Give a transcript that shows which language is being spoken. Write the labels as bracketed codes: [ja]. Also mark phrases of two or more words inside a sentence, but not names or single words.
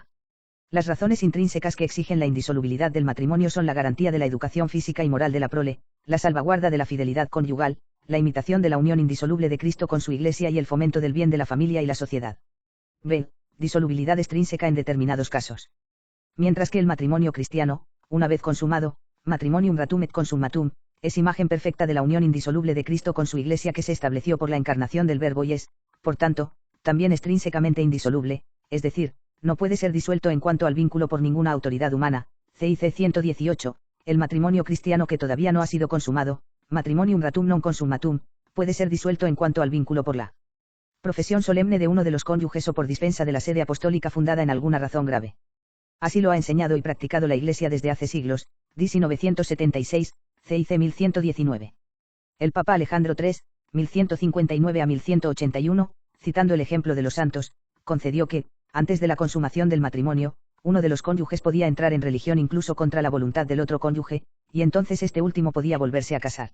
[es] Las razones intrínsecas que exigen la indisolubilidad del matrimonio son la garantía de la educación física y moral de la prole, la salvaguarda de la fidelidad conyugal, la imitación de la unión indisoluble de Cristo con su Iglesia y el fomento del bien de la familia y la sociedad. B. Disolubilidad extrínseca en determinados casos. Mientras que el matrimonio cristiano, una vez consumado, [la] matrimonium ratum et consummatum, [es] es imagen perfecta de la unión indisoluble de Cristo con su Iglesia que se estableció por la encarnación del Verbo y es, por tanto, también extrínsecamente indisoluble, es decir, no puede ser disuelto en cuanto al vínculo por ninguna autoridad humana. CIC 118, el matrimonio cristiano que todavía no ha sido consumado, [la] matrimonium ratum non consummatum, [es] puede ser disuelto en cuanto al vínculo por la profesión solemne de uno de los cónyuges o por dispensa de la sede apostólica fundada en alguna razón grave. Así lo ha enseñado y practicado la Iglesia desde hace siglos, DC 976, CIC 1119. El Papa Alejandro III, 1159 a 1181, citando el ejemplo de los santos, concedió que, antes de la consumación del matrimonio, uno de los cónyuges podía entrar en religión incluso contra la voluntad del otro cónyuge, y entonces este último podía volverse a casar.